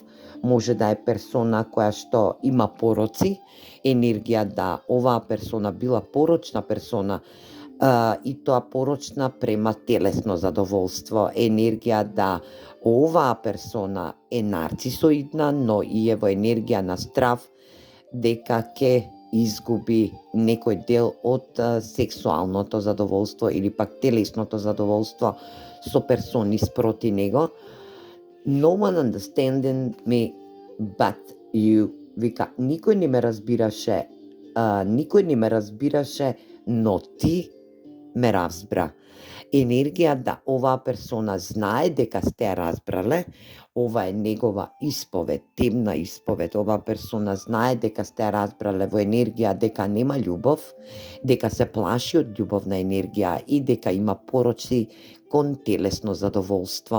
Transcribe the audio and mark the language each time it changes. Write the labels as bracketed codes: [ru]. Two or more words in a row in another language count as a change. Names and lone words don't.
[mk] Може да е персона која што има пороци, енергија да оваа персона била порочна персона, и тоа порочна према телесно задоволство, енергија да оваа персона е нарцисоидна, но и е во енергија на страв дека ќе изгуби некој дел од сексуалното задоволство или пак телесното задоволство со персони спроти него. [en] No one understanding me but you. [mk] Вика, никој не ме разбираше, но ти ме разбра. Енергија да оваа персона знае дека сте ја разбрале, ова е негова исповед, темна исповед. Оваа персона знае дека сте ја разбрале во енергија дека нема љубов, дека се плаши од љубовна енергија и дека има пороци кон телесно задоволство.